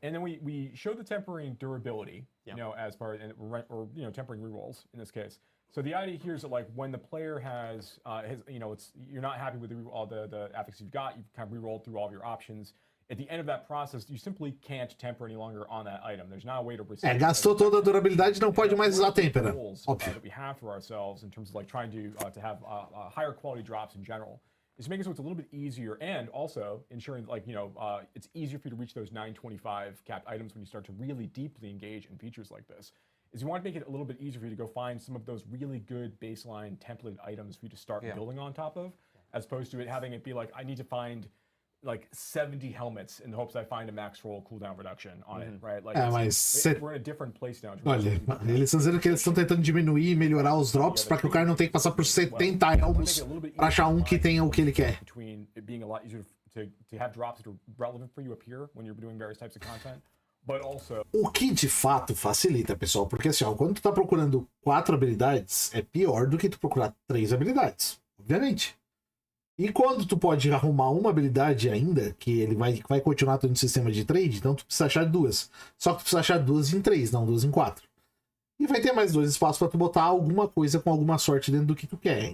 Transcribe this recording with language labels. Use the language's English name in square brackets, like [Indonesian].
[English] And then we show the tempering durability, as part or tempering rerolls in this case. So the idea here is that like when the player has you're not happy with all the affixes you've got, you've kind of rerolled through all of your options. At the end of that process, you simply can't temper any longer on that item. There's not a way to reset. [Portuguese] Gastou toda a durabilidade, não pode mais usar tempera. Óbvio. [English] That we have for ourselves in terms of like trying to have higher quality drops in general is making it so it's a little bit easier and also ensuring it's easier for you to reach those 925 capped items when you start to really deeply engage in features like this. Is you want to make it a little bit easier for you to go find some of those really good baseline templated items for you to start building on top of, as opposed to having it be like I need to find like 70 helmets in the hopes I find a max roll cooldown reduction on it, right? Like we're in a different place now. [Portuguese] Olha, eles estão dizendo que eles estão tentando diminuir e melhorar os drops para que o cara não tenha que passar por 70 elmos para achar um que tenha o que ele quer. [English] Between it being a lot easier to have drops that are relevant for you up here when you're doing various types of content. But also... [Portuguese] O que de fato facilita, pessoal, porque assim, quando tu tá procurando 4 habilidades, é pior do que tu procurar 3 habilidades, obviamente. E quando tu pode arrumar uma habilidade ainda, que ele vai continuar tendo sistema de trade, então tu precisa achar duas. Só que tu precisa achar duas em 3, não duas em 4. E vai ter mais 2 espaços pra tu botar alguma coisa com alguma sorte dentro do que tu quer.